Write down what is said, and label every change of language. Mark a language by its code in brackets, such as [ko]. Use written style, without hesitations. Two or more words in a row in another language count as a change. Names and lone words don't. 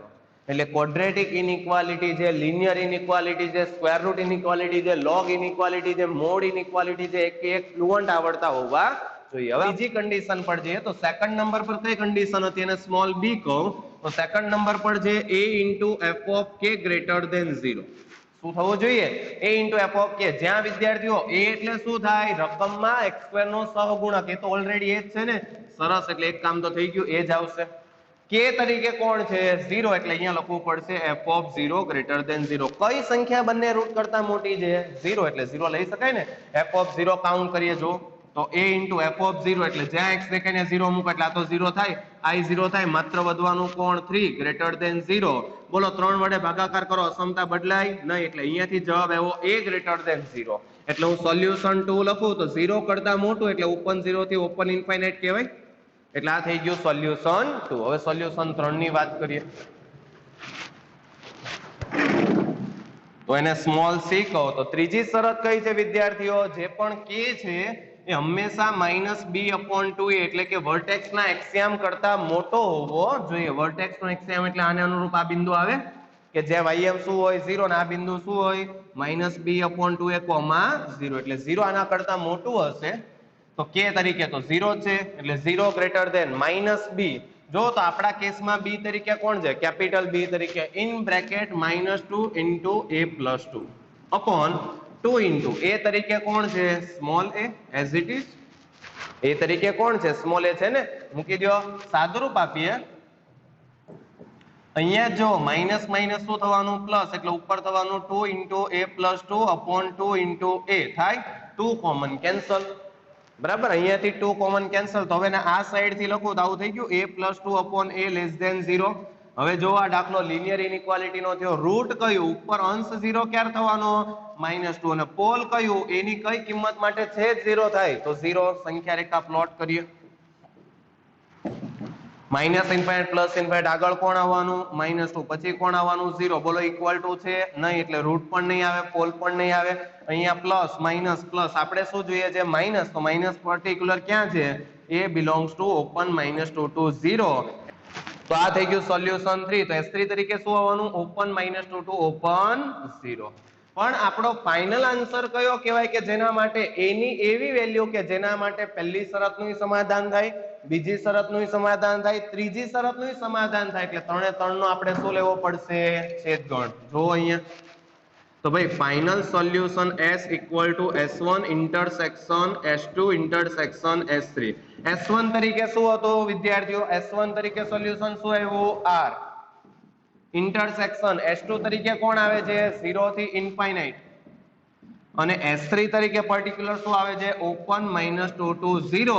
[gu] એટલે [en] quadratic inequality [gu] છે, [en] linear inequality [gu] છે, [en] square root inequality [gu] છે, [en] log inequality [gu] છે, [en] mod inequality [gu] છે, એક ફ્લુઅન્ટ આવડતા હોવા જોઈએ. હવે બીજી કન્ડિશન પર જઈએ તો [en] second number [gu] પર કઈ કન્ડિશન હતી એને સ્મોલ b કહું તો [en] second number [gu] પર છે [en] a * f of k greater than 0. [gu] શું થવું જોઈએ [en] a * f of k. [gu] જ્યાં વિદ્યાર્થીઓ a એટલે શું થાય રકમમાં x² નો સહગુણક. એ તો ઓલરેડી એ જ છે ને. સરસ. એટલે એક કામ તો થઈ ગયું એ જ આવશે. k તરીકે કોણ છે 0 એટલે અહીંયા લખવું પડશે [en] f of 0 greater than 0. [gu] કઈ સંખ્યા બંને રૂટ કરતા મોટી છે 0 એટલે 0 લઈ શકાય ને. [en] f of 0 [gu] કાઉન્ટ કરીએ જો તો [en] a into f of 0 [gu] એટલે જ્યાં x દેખાય ત્યાં 0 મૂકો એટલે આ તો 0 થાય, i 0 થાય, માત્ર વધવાનું કોણ [en] 3 greater than 0. [gu] બોલો 3 વડે ભાગાકાર કરો, અસમતા બદલાય નહીં, એટલે અહીંયાથી જવાબ આવ્યો [en] a greater than 0. [gu] એટલે હું સોલ્યુશન 2 લખું તો 0 કરતા મોટું એટલે ઓપન 0 થી [en] open infinite [gu] કહેવાય. એટલે આ થઈ ગયું સોલ્યુશન 2. હવે સોલ્યુશન 3 ની વાત કરીએ તો એને સ્મોલ c કહો. તો ત્રીજી શરત કઈ છે વિદ્યાર્થીઓ? જે પણ k છે એ હંમેશા -b/2a એટલે કે વર્ટેક્સ ના એક્સિયમ કરતા મોટો હોવો જોઈએ. વર્ટેક્સ નો એક્સિયમ એટલે આને અનુરૂપ આ બિંદુ આવે કે જે ym શું હોય 0 ને આ બિંદુ શું હોય -b/2a, 0 એટલે 0 આના કરતા મોટું હશે તો k તરીકે તો 0 છે એટલે [en] 0 greater than -b. [gu] જો તો આપણા કેસમાં b તરીકે કોણ છે? કેપિટલ b તરીકે [en] in bracket -2 into a plus 2 upon 2 into a [gu] તરીકે કોણ છે? સ્મોલ a [en] as it is. [gu] a તરીકે કોણ છે? સ્મોલ a છે ને, મૂકી દો. સાદુરૂપ આપીએ અહીંયા જો [en] minus minus [gu] શું થવાનું? પ્લસ, એટલે ઉપર થવાનું [en] 2 into a plus 2 upon 2 into a [gu] થાય 2 [en] common cancel. [gu] બરાબર, અહીંયાથી 2 [en] common cancel. [gu] તો હવે આ સાઈડ થી લખું તો આવું થઈ ગયું [en] a plus 2 upon a less than 0. [gu] હવે જો આ દાખલો [en] linear inequality [gu] નો થયો. રૂટ કયું? ઉપર અંશ 0 ક્યારે થવાનો? -2. અને પોલ કયું? a ની કઈ કિંમત માટે છેદ 0 થાય? તો 0. સંખ્યા રેખા પ્લોટ કરીએ. [en] minus infinite plus infinite [gu] આગળ કોણ આવવાનું? -2. પછી કોણ આવવાનું? 0. બોલો [en] equal to [gu] છે નહીં એટલે રૂટ પણ નહીં આવે, પોલ પણ નહીં આવે. અહીંયા [en] plus minus plus, [gu] આપણે શું જોઈએ છે? માઇનસ. તો [en] minus particular [gu] ક્યાં છે? [en] a belongs to open -2 to 0. [gu] તો આ થઈ ગયું સોલ્યુશન 3. તો S3 તરીકે શું આવવાનું? [en] open -2 to open 0. [gu] પણ આપણો [en] final answer [gu] કયો કહેવાય કે જેના માટે a ની એવી વેલ્યુ કે જેના માટે પહેલી શરતનું સમાધાન થાય, બીજી શરતનું સમાધાન થાય, ત્રીજી શરતનું સમાધાન થાય. એટલે 3 એ 3 નો આપણે શું લેવો પડશે? છેદગણ. જો અહીંયા તો ભાઈ [en] final solution S equal to S1 intersection S2 intersection S3. [gu] S1 તરીકે શું હતું વિદ્યાર્થીઓ? S1 તરીકે સોલ્યુશન શું આવ્યું? R. ઇન્ટરસેક્શન S2 તરીકે કોણ આવે છે? 0 થી ઇન્ફાઇનાઇટ. અને S3 તરીકે પર્ટિક્યુલર શું આવે છે? [en] open -2 to 0.